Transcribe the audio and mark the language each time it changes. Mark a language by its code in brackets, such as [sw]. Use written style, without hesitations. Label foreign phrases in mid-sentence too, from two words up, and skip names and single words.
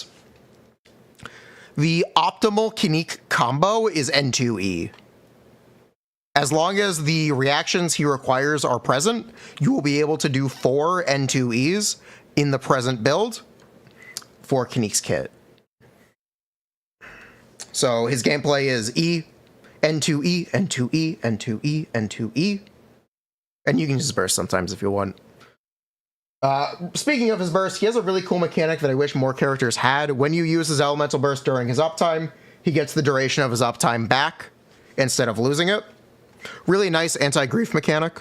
[en] The optimal Kanique combo is N2E. As long as the reactions he requires are present, you will be able to do 4 N2Es in the present build for Kanique's kit. So his gameplay is E, N2E, N2E, N2E, N2E. And you can use burst sometimes if you want. Speaking of his burst, he has a really cool mechanic that I wish more characters had. When you use his elemental burst during his uptime, he gets the duration of his uptime back instead of losing it. Really nice anti-grief mechanic.